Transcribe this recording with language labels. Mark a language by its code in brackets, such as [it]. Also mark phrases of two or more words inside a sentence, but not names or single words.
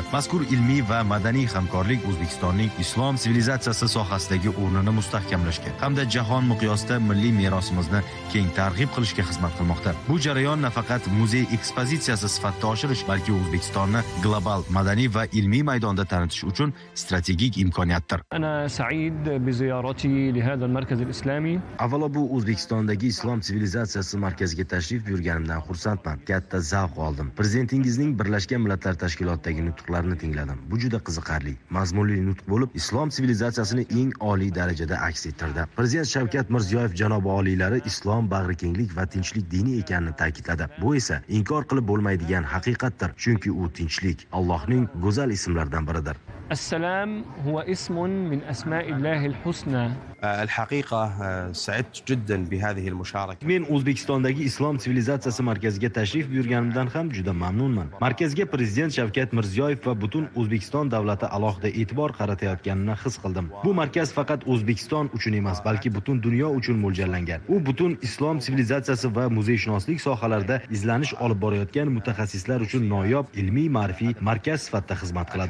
[uz] Mazkur ilmiy va madaniy hamkorlik O'zbekistonning islom sivilizatsiyasi sohasidagi o'rnini mustahkamlashga hamda jahon miqyosida milliy merosimizni keng targ'ib qilishga xizmat qilmoqda. Bu jarayon nafaqat muzey ekspozitsiyasi sifatida oshirish, balki O'zbekistonni global madaniy va ilmiy maydonda tanitish uchun strategik imkoniyatdir. [ar] أنا سعيد بزيارتي لهذا المركز الإسلامي. [uz] Avvalo bu O'zbekistondagi Islom sivilizatsiyasi markaziga tashrif buyurganimdan xursandman. Katta zavq oldim. Prezidentingizning Birlashgan Millatlar Tashkilotidagi nutqlarini tingladim. Bu juda qiziqarli, mazmunli nutq bo'lib, Islom sivilizatsiyasini eng oliy darajada aks ettirdi. Prezident Shavkat Mirziyoyev janobi oliylari islom bag'rikenglik va tinchlik dini ekanini ta'kidladi. Bu esa inkor qilib bo'lmaydigan haqiqatdir, chunki u tinchlik Allohning go'zal ismlaridan biridir. [ar] السلام هو اسم من أسماء الله الحسنى. الحقيقة سعدت جدا بهذه المشاركة. [uz] Men O'zbekistondagi Islom sivilizatsiyasi markaziga tashrif buyurganimdan ham juda mamnunman. Markazga Prezident Shavkat Mirziyoyev va butun O'zbekiston davlati alohida e'tibor qaratayotganini his qildim. Bu markaz faqat O'zbekiston uchun emas, balki butun dunyo uchun mo'ljallangan. U butun islom sivilizatsiyasi va muzeyshunoslik sohalarida izlanish olib borayotgan mutaxassislar uchun noyob ilmiy ma'rifiy markaz sifatida xizmat qiladi.